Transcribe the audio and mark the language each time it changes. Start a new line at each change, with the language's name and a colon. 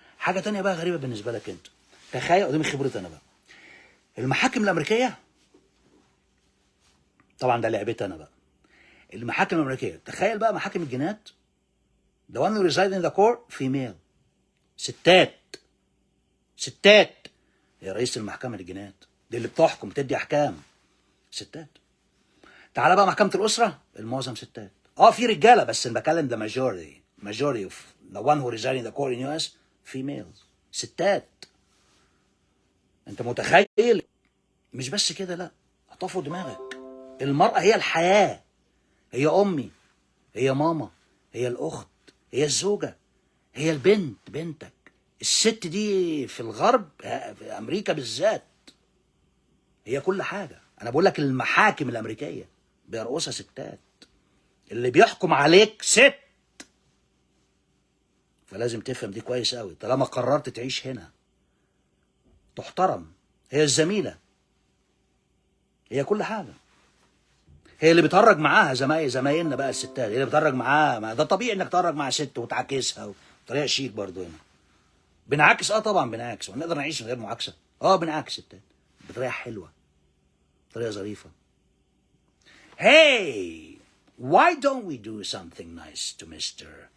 Arabic: حاجه تانية بقى غريبه بالنسبه لك انت، تخيل قدام خبرتي انا بقى، المحاكم الامريكيه، طبعا ده لعبتي انا بقى، المحاكم الامريكيه، تخيل بقى محاكم الجنايات،
English: the one who reside in the court female،
Arabic: ستات، ستات هي رئيس المحكمه الجنايات، دي اللي بتحكم تدي احكام، ستات. تعالى بقى محكمه الاسره، المعظم ستات. في رجاله بس انا بكلم ده
English: majority of the one who reside in the court in US females،
Arabic: ستات. انت متخيل؟ مش بس كده، لا، هطفوا دماغك، المرأة هي الحياة، هي أمي، هي ماما، هي الأخت، هي الزوجة، هي البنت، بنتك. الست دي في الغرب، في أمريكا بالذات، هي كل حاجة. أنا بقول لك المحاكم الأمريكية بيرقصها ستات، اللي بيحكم عليك ست. فلازم تفهم دي كويس قوي، طالما قررت تعيش هنا تحترم. هي الزميلة، هي كل حاجة، هي اللي بتهرج معاها زمايلنا بقى الستات، هي اللي بتهرج معاها. ما ده طبيعي انك تهرج مع ست وتعاكسها بطريقه شيك. برضو هنا بنعاكس، طبعا بنعاكس، ونقدر نعيش من غير معاكسه. بنعاكس الستات بطريقه حلوه، بطريقه ظريفه.
English: Hey, why don't we do something nice to Mr.